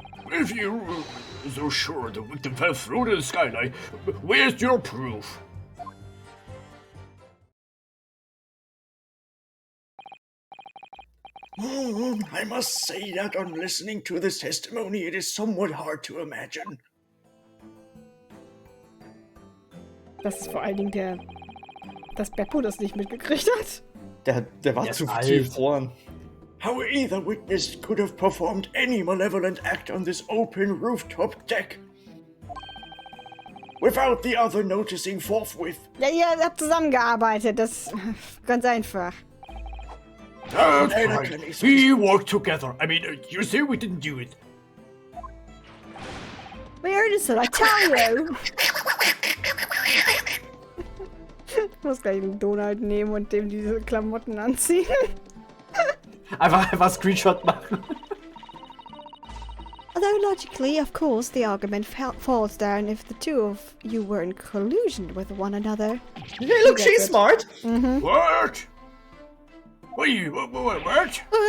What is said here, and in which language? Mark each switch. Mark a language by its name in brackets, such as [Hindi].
[English] If you're so sure the victim fell through the skylight, where's your proof? I must say that on listening to this testimony, it is somewhat hard to imagine. [German] Das ist vor allen Dingen dass Beppo das nicht mitgekriegt hat. Der war zu tief vorn. [English] How either witness could have performed any malevolent act on this open rooftop deck without the other noticing forthwith. [German] Ja, ihr habt zusammengearbeitet, das ist ganz einfach. [English] That's right. We worked together. You say we didn't do it. Where is it? I tell you! [German] Ich muss gleich einen Donald nehmen und dem diese Klamotten anziehen. Einfach Screenshot machen. [English] Although logically, of course, the argument falls down if the two of you were in collusion with one another. Hey, look, she's smart. Mm-hmm. What? What?